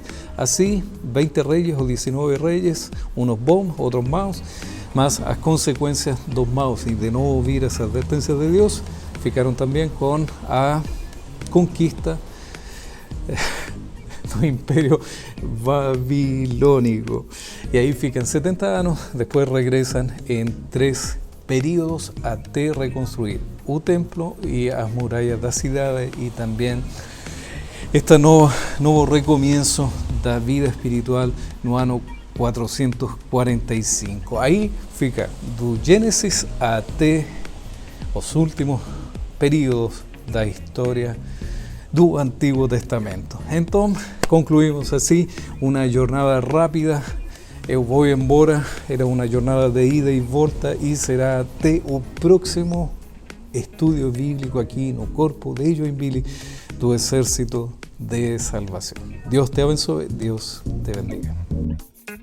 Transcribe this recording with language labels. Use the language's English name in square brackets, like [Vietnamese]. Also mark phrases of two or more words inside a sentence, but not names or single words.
[Spanish] Así, 20 reyes o 19 reyes, unos bons, otros maus, más las consecuencias [Portuguese] dos maus [Spanish] y de no oír esa advertencia de Dios, ficaron también con la conquista del imperio babilónico. Y ahí fican 70 años, después regresan en 3 períodos [Portuguese] até reconstruir o templo [Spanish] y las murallas [Portuguese] da cidade [Spanish] y también este nuevo recomienzo [Portuguese] da vida espiritual no ano 445. Ahí fica do Gênesis até os últimos períodos da historia do [Spanish] Antiguo Testamento. Entonces, concluimos así una jornada rápida. [Portuguese] Eu vou embora, era uma jornada de ida e volta e será até o próximo estudio bíblico aqui no Corpo de Joinville do Exército de Salvación. [Spanish] Dios [Portuguese] te abençoe, [Spanish] Dios te bendiga.